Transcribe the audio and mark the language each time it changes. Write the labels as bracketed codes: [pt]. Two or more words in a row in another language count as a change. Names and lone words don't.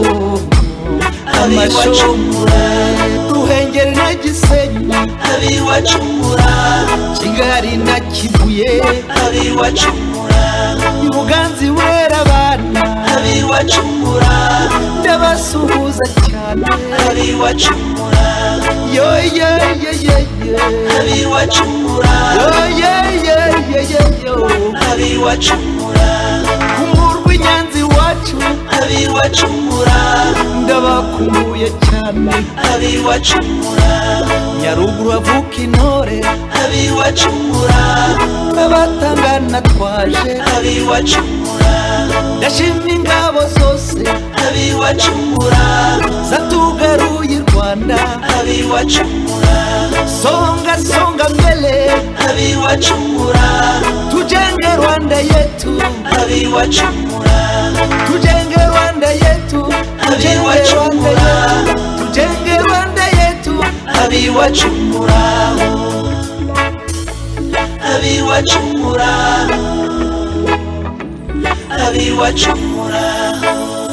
[rw] abiwacumura Ruhengeri na Gisenyi abiwacumura Kigali na Kibuye abiwacumura Buganzi Burera abana abiwacumura ndabasuhuza cyane abiwacumura yo ye ye ye ye abiwacumura yo ye ye ye ye yo abiwacumura kumurwa inyanzi wacu abiwacumura ndabakumbuye cyane abiwacumura Nyaruguru avuka intore abiwacumura abatangana twaje abiwacumura ndashima ingabo zose abiwacumura zatugaruye i Rwanda abiwacumura [sw] songa songa mbele [rw] abiwacumura [sw] tujenge Rwanda yetu [rw] abiwacumura [sw] tujenge Rwanda yetu [rw] abiwacumura [sw] tujenge Rwanda yetu [rw] abiwacumura abiwacumura abiwacumura